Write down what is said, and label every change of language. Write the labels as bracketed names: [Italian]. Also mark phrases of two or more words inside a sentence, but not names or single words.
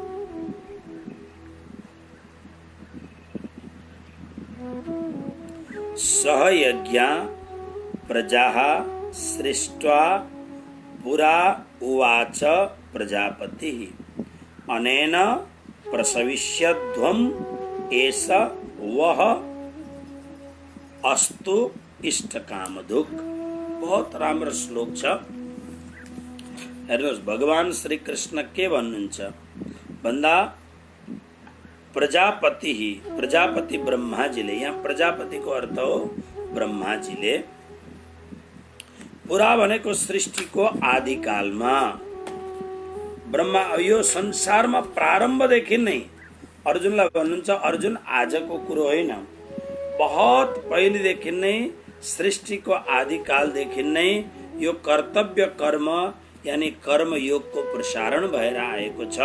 [Sanskrit] सह यज्ञा प्रजाः सृष्ट्वा पुरा उवाच प्रजापतिः अनेन प्रसविष्यध्वम् एष वह अस्तु इष्ट कामधुक्। [Nepali] बहुत राम्रो श्लोक छ। हेर्नुहोस्, भगवान श्री कृष्ण के भन्नुहुन्छ भन्दा प्रजापति ब्रह्माजीले, यहाँ प्रजापतिको अर्थ हो ब्रह्माजीले, पुरा भनेको सृष्टिको आदिकालमा ब्रह्मा यो संसारमा प्रारम्भदेखि नै अर्जुनलाई भन्नुहुन्छ, अर्जुन आजको कुरो होइन, बहुत पहिलेदेखि नै सृष्टिको आदिकालदेखि नै यो कर्तव्य कर्म यानी कर्म योगको प्रसारण भएर आएको छ।